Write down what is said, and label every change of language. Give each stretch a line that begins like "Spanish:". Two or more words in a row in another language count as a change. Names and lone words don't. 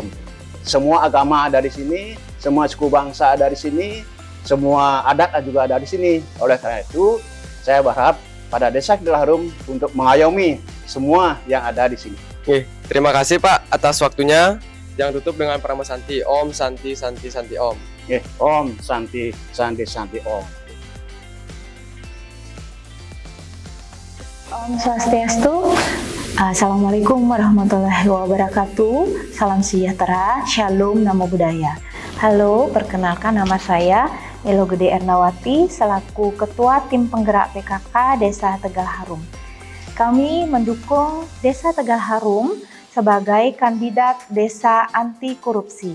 Indonesian: Semua agama ada di sini, semua suku bangsa ada di sini, semua adat juga ada di sini. Oleh karena itu, saya berharap pada Desa Tegal Harum untuk mengayomi semua yang ada di sini. Terima kasih Pak atas waktunya. Jangan tutup dengan Pranama Santi.
Sanskrit: ॐ शान्ति शान्ति शान्ति ॐ. ॐ शान्ति शान्ति शान्ति ॐ.
Balinese: Om Swastiastu.
Arabic: السلام عليكم ورحمة الله وبركاته.
Indonesian: Salam sejahtera, shalom,
Pali: namo buddhaya.
Indonesian: Halo, perkenalkan nama saya Elo Gede Ernawati selaku Ketua Tim Penggerak PKK Desa Tegal Harum. Kami mendukung Desa Tegal Harum sebagai kandidat desa anti korupsi.